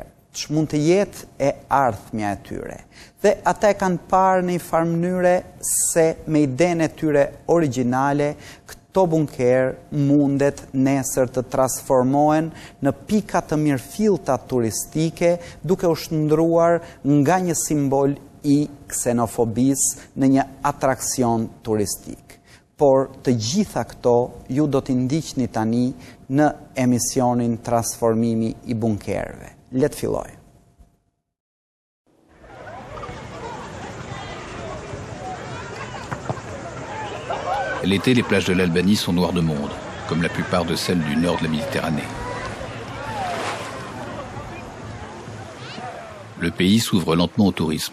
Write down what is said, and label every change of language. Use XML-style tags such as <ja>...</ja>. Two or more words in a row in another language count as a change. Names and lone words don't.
<sq>Ç'mund të jetë e ardhmja e tyre? Dhe ata e kanë parë në një farë mënyre se me idenë e tyre origjinale, këto bunkerë mundet nesër të transformohen në pika të mirëfillta turistike, duke u shndruar nga një simbol i ksenofobisë në një atraksion turistik. Por të gjitha këto ju do t'i ndiqni tani në emisionin Transformimi i bunkerëve. Le të filloj.</sq> <fr>L'été, les plages de l'Albanie sont noires de monde, comme la plupart de celles du nord de la Méditerranée. Le pays s'ouvre lentement au tourisme.</fr>